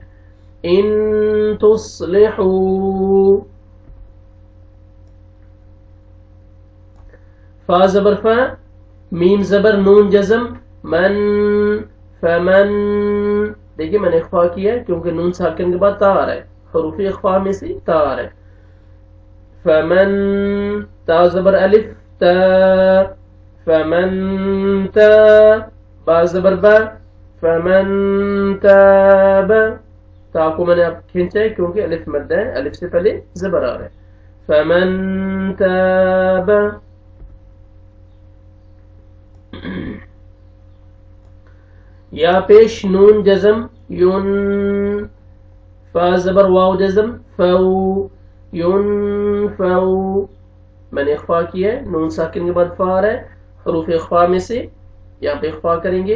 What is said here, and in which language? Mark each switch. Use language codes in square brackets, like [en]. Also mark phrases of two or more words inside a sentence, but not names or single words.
[ar] ان تصلحو، [ur] فا زبر فا، میم زبر نون جزم من، فمن، دیکھیں میں نے اخفا کیا ہے کیونکہ نون ساکن کے بعد تا آ رہا ہے، حروف اخفا میں سے تا آ رہا ہے. فمن، تا زبر الف تا، فمن تا، با زبر با، [ar] فمن تاب، [ur] تا کو میں نے اب کھینچا ہے کیونکہ الف مد ہے، الف سے پہلے زبر آ رہا ہے. [ar] فمن تاب، [ur] یا پیش نون جزم یون، فا زبر واو جزم فو، یون فو، میں نے اخفا کیا ہے، نون ساکن کے بعد فا آ رہا ہے، حروف اخفا میں سے یہاں پہ اخفا کریں گے.